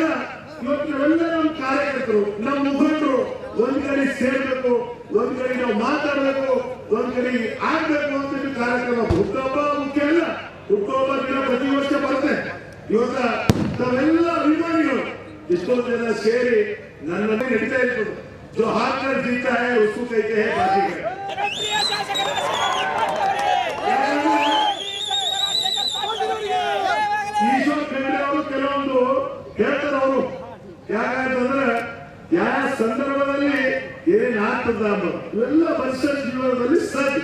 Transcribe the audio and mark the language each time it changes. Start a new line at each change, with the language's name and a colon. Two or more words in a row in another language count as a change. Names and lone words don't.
Kannada: ಇವತ್ತು ನಾವೆಲ್ಲ ನಮ್ಮ ಕಾರ್ಯಕರ್ತರು, ನಮ್ಮ ಮುಖಂಡರು ಒಂದ್ ಕಡೆ ಸೇರ್ಬೇಕು, ಒಂದ್ ಕಡೆ ನಾವು ಮಾತಾಡಬೇಕು, ಒಂದ್ ಕಡೆ ಆಗ್ಬೇಕು ಅಂತ ಕಾರ್ಯಕ್ರಮ. ಹುಟ್ಟುಹಬ್ಬ ಮುಖ್ಯ ಅಲ್ಲ. ಹುಟ್ಟುಹಬ್ಬ ದಿನ ಪ್ರತಿ ವರ್ಷ ಬರುತ್ತೆ. ಇವತ್ತ ತಾವೆಲ್ಲ ಅಭಿಮಾನಿಗಳು ಎಷ್ಟೋ ಜನ ಸೇರಿ ನನ್ನಲ್ಲಿ ನಡೀತಾ ಇರ್ಬೋದು.
Hindi: जो हाथ कर जीता है उसको कहते हैं बाजीगर.
Kannada: ಈಶ್ವರ್ ಖಂಡ್ರೆ ಅವರು ಕೆಲವೊಂದು ಹೇಳ್ತಾರೆ. ಅವರು ಯಾಕಂದ್ರೆ ಯಾವ ಸಂದರ್ಭದಲ್ಲಿ ಏನಾಗ್ತದ ಅನ್ನೋದು ಇವೆಲ್ಲ ಮನುಷ್ಯ ಜೀವನದಲ್ಲಿ ಸರಿ.